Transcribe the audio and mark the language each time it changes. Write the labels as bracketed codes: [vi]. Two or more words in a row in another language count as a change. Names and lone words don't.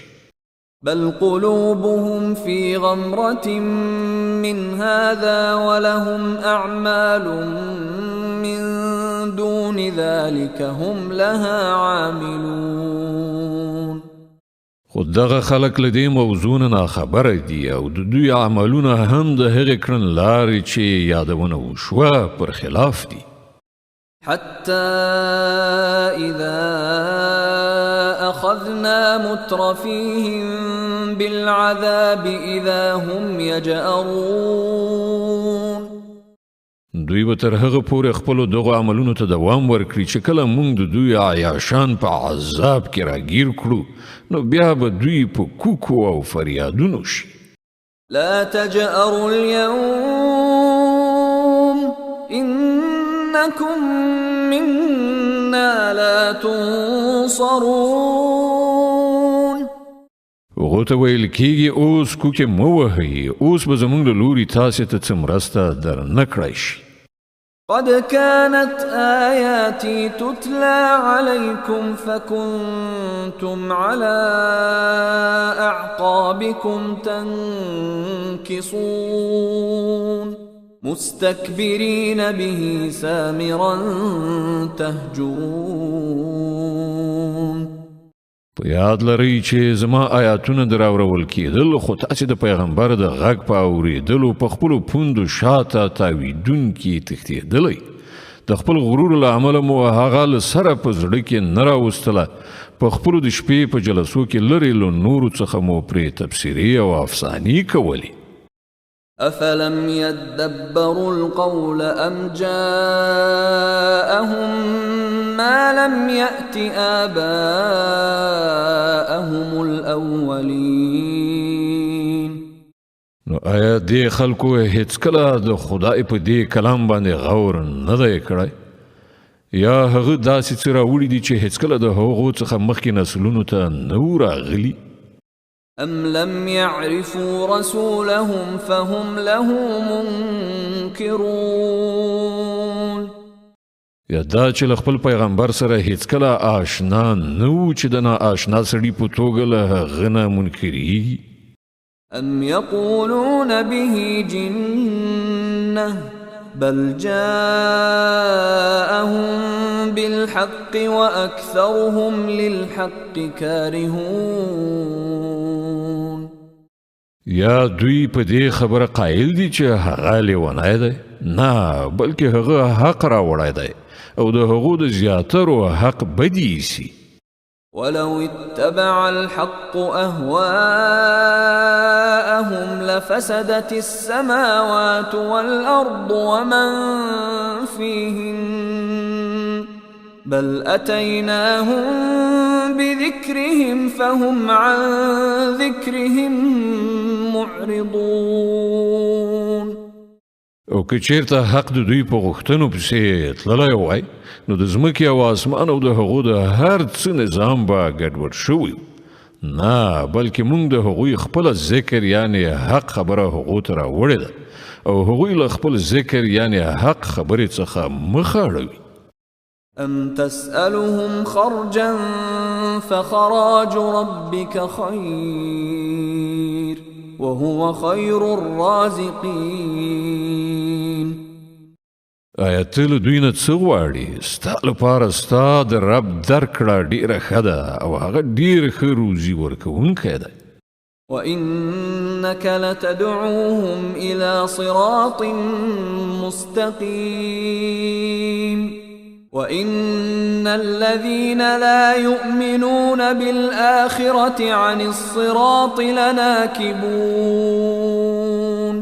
[ar] بل قلوبهم في غمرة من هذا ولهم أعمال من دون ذلك هم لها عاملون. [ps] خود دغه خلق له دې موضوع نه خبره دي او د دوی عملونه هم د هغې کړنلارې چې یادونه وشوه پر خلاف دي. [ar] حتى إذا أخذنا مترفيهم بالعذاب إذا هم يجأرون. [ps] دوی به تر هغه پورې خپلو دغو عملونو ته دوام ورکړي چې کله موږ د دوی عیاشان په عذاب کې راګیر کړو نو بیا به دوی په کوکو او فریادونو شي. [ar] لا تجأروا اليوم إنكم منا لا تنصرون. [ps] هغو ته ویل کېږي اوس کوکې مه وهئ، اوس به زموږ له لوري تاسې ته څه مرسته در نه کړی شي. [ar] قد كانت آياتي تتلى عليكم فكنتم على أعقابكم تنكصون مستكبرين به سامرا تهجرون. [ps] په یاد لرئ چې زما آیاتونه دراورول کېدل خو تاسې د پیغمبر د غږ په اورېدلو په خپلو پوندو شاته تاویدونکي تښتېدلی. د خپل غرور له امله مو هغه له سره په زړه کې نه راوستله. په خپلو د شپې په جلسو کې لرې له نورو څخه مو پرې تبصرې او افسانې کولې. [ar] أفلم يدبروا القول أم جاءهم ما لم يأت آباءهم الأولين. [ps] نو آیا دې خلکو هیڅ کله د خدای په دې کلام باندې غور نه دی کړی؟ یا هغه داسې څه راوړي دي چې هیڅ کله د هغو څخه مخکې نسلونو ته نه و راغلي؟ [ar] أم لم يعرفوا رسولهم فهم له منكرون. [ps] یا دا چې له خپل پیغمبر سره هیڅ کله آشنا نه و چې د ناآشنا سړي په توګه له هغه نه منکرېږي. [ar] أم يقولون به جنة بل جاءهم بالحق وأكثرهم للحق كارهون. [ps] یا دوی په دې خبره قائل دي چې هغه لیونی دی؟ نه، بلکې هغه حق راوړی دی او د هغو د زیاترو حق بدی ایسي. [ar] ولو اتبع الحق أهواءهم لفسدت السماوات والأرض ومن فيهن بل أتيناهم بذكرهم فهم عن ذكرهم معرضون. [ps] او که چیرته حق د دوی په غوښتنو پسې تللی وای نو د ځمکې او اسمان او د هغو د هر څه نظام به ګډوډ شوی. نه، بلکې موږ د هغوی خپل ذکر یعنی حق خبره هغو ته راوړې ده او هغوی له خپل ذکر یعنی حق خبرې څخه مخ اړوي. [ar] أم تسألهم خرجا فخراج ربك خير وهو خير الرازقين. [ps] آیا ته له دوی نه څه غواړې؟ ستا لپاره ستا د رب درکړه ډېره ښه ده او هغه ډېر ښه روزي ورکوونکی دی. [ar] وإنك لتدعوهم إلى صراط مستقيم وإن الذين لا يؤمنون بالآخرة عن الصراط لناكبون.